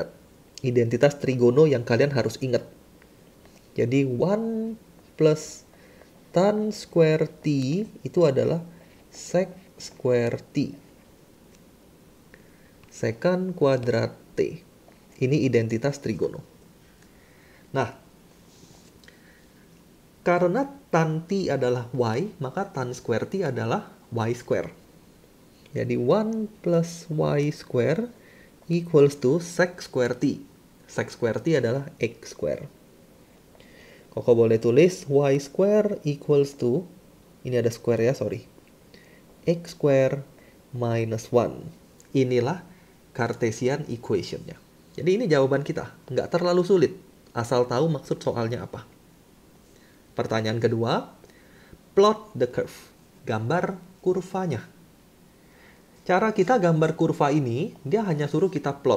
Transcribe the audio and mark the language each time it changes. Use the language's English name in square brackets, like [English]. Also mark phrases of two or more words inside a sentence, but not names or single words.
[Indonesian] Identitas trigono yang kalian harus ingat. Jadi 1 [English] plus tan square t [Indonesian] itu adalah [English] sec square t. [Indonesian] Sekant kuadrat t. Ini identitas trigono. Nah, karena tan t adalah y, maka [English] tan square t [Indonesian] adalah [English] y square. Jadi 1 plus y square equals to sec square t. Sec square t [Indonesian] adalah [English] x square. [Indonesian] Koko boleh tulis [English] y square equals to, [Indonesian] ini ada square ya, [English] sorry, x square minus [Indonesian] 1. Inilah [English] Cartesian equation- [Indonesian] nya. Jadi ini jawaban kita. Nggak terlalu sulit, asal tahu maksud soalnya apa. Pertanyaan kedua, [English] plot the curve. [Indonesian] Gambar kurvanya. Cara kita gambar kurva ini, dia hanya suruh kita plot.